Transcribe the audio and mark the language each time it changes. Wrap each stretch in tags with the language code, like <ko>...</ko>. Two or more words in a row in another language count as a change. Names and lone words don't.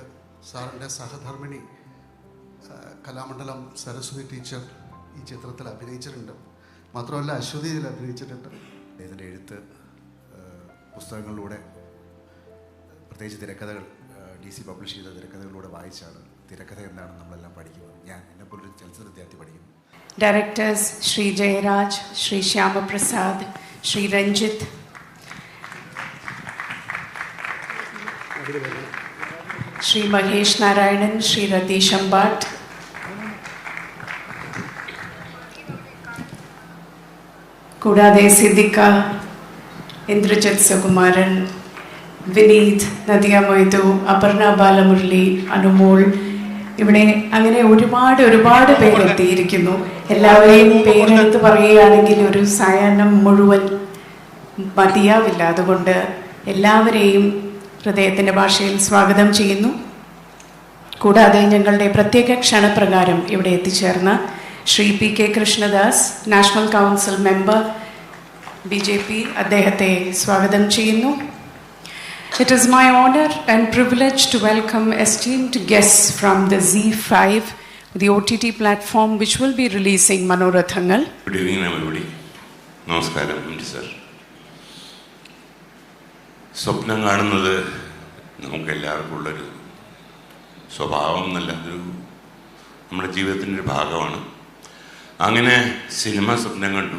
<ml>സാറിൻ്റെ സഹധർമ്മിണി കലാമണ്ഡലം സരസ്വതി ടീച്ചർ ഈ ചിത്രത്തിൽ അഭിനയിച്ചിട്ടുണ്ട്. മാത്രമല്ല അശ്വതി ഇതിൽ അഭിനയിച്ചിട്ടുണ്ട്. ഇതിൻ്റെ എഴുത്ത് പുസ്തകങ്ങളിലൂടെ, പ്രത്യേകിച്ച് തിരക്കഥകൾ DC പബ്ലിഷ് ചെയ്ത തിരക്കഥകളിലൂടെ വായിച്ചാണ് തിരക്കഥ എന്താണെന്ന് നമ്മളെല്ലാം പഠിക്കുന്നത്. ഞാൻ എന്നെപ്പോലൊരു ചലച്ചിത്ര വിദ്യാർത്ഥി പഠിക്കുന്നു.</ml> <en>Directors Shri Jayaraj, Shri Shyama Prasad, Shri Ranjit, Shri Mahesh Narayanan, Shri Ratish Ambat,</en> <ml>കൂടാതെ സിദ്ദിഖ, ഇന്ദ്രജിത് സുകുമാരൻ, വിനീത്, നദിയ മൊയ്തു, അപർണ ബാലമുരളി, അനുമോൾ, ഇവിടെ അങ്ങനെ ഒരുപാട് പേരെത്തിയിരിക്കുന്നു. എല്ലാവരെയും പേരെടുത്ത് പറയുകയാണെങ്കിൽ ഒരു സായാഹ്നം മുഴുവൻ മതിയാവില്ല. അതുകൊണ്ട് എല്ലാവരെയും ഹൃദയത്തിൻ്റെ ഭാഷയിൽ സ്വാഗതം ചെയ്യുന്നു. കൂടാതെ ഞങ്ങളുടെ പ്രത്യേക ക്ഷണപ്രകാരം ഇവിടെ എത്തിച്ചേർന്ന ശ്രീ PK കൃഷ്ണദാസ്,</ml> <en>National Council Member</en> <ml>BJP, അദ്ദേഹത്തെ സ്വാഗതം ചെയ്യുന്നു.</ml> <en>It is my honor and privilege to welcome esteemed guests from the ZEE5, the OTT platform which will be releasing Manorathangal. Good evening everybody.</en> <ml>നമസ്കാരം MT സർ. സ്വപ്നം കാണുന്നത് നമുക്കെല്ലാവർക്കും ഉള്ളൊരു സ്വഭാവം എന്നല്ല, നമ്മുടെ ജീവിതത്തിൻ്റെ ഒരു ഭാഗമാണ്. അങ്ങനെ സിനിമ സ്വപ്നം കണ്ടു.</ml>